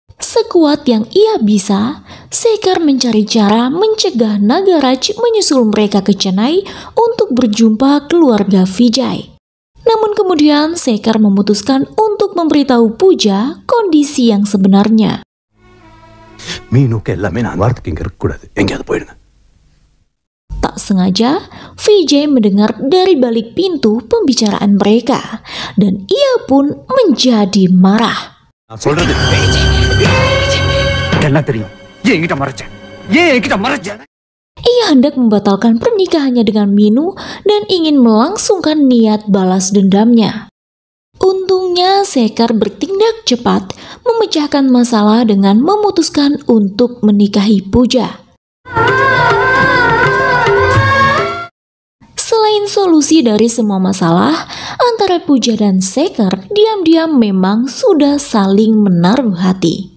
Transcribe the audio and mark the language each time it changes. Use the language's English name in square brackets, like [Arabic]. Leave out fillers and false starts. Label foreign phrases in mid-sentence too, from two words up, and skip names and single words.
[Indonesian] Sekuat yang ia bisa, Sekar mencari cara mencegah Nagaraj menyusul mereka ke Chennai untuk berjumpa keluarga Vijay. Namun kemudian Sekar memutuskan untuk memberitahu Pooja kondisi yang sebenarnya. [Tamil] மீனுக்கு எல்லாமே நான் வார்த்தைக்கு இங்க இருக்கக்கூடாது, எங்கேயாவது போயிடுங்க. [Indonesian] Tak sengaja, Vijay mendengar dari balik pintu pembicaraan mereka, dan ia pun menjadi marah. [Tamil] நான் சொல்றது எல்லாம் தெரியும். ஏன் என்கிட்ட மறைச்ச? ஏன் என்கிட்ட மறைச்ச? [Indonesian] Ia hendak membatalkan pernikahannya dengan Minu dan ingin melangsungkan niat balas dendamnya. Untungnya Sekar bertindak cepat memecahkan masalah dengan memutuskan untuk menikahi Pooja. Selain solusi dari semua masalah, antara Pooja dan Sekar diam-diam memang sudah saling menaruh hati.